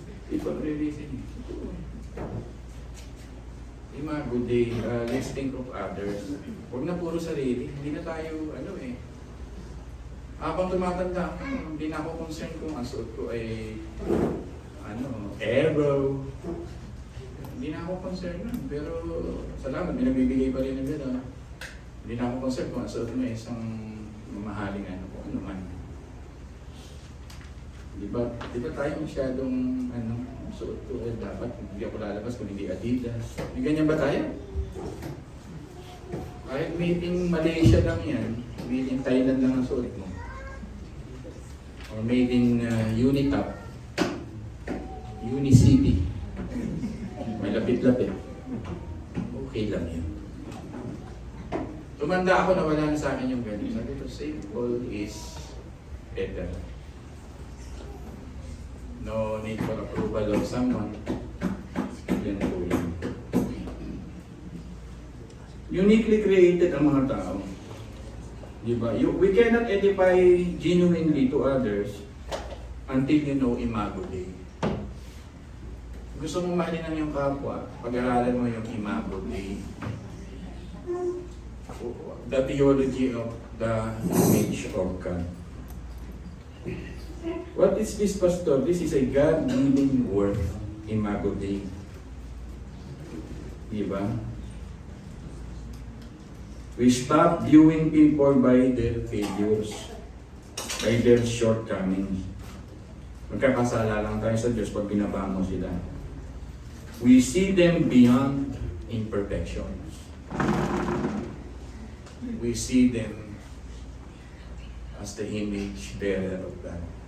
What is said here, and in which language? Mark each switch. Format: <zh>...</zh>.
<en>People really think, yung mga good day, let's think of others.</en> <tl>Huwag na puro sarili. Hindi na tayo, habang tumatanda ako, hindi na ako concerned kung ang suot ko ay, elbow. Hindi na ako concerned nun. Pero, salamat, may nagbibigay pa rin ng gano'n. Hindi na ako concerned kung ang suot mo ay isang mamahaling kung ano man. Di ba tayo masyadong, suot ko ay dapat, hindi ako lalabas kung hindi Adidas. May ganyan ba tayo? Kahit made in Malaysia lang yan, made in Thailand lang ang suot mo. Or made in Unitap, Unicity. May lapit-lapit. Okay lang yun. Tumanda ako na wala na sa akin yung ganun. Sabi ko,</tl> <en>simple is better. No need for approval of someone.</en> <tl>Yan po yan. Uniquely created ang mga tao. Diba?</tl> <en>We cannot edify genuinely to others until you know Imago Dei.</en> <tl>Gusto mong mahalin yung kapwa, pag-aralan mo yung Imago Dei.</tl> <en>The theology of the image of God. What is this, Pastor? This is a God-given word, Imago Dei.</en> <tl>Diba?</tl> <en>We stop viewing people by their failures, by their shortcomings.</en> <tl>Magkakasala lang tayo sa Diyos pag binaba mo sila.</tl> <en>We see them beyond imperfections. We see them as the image bearer of God.</en>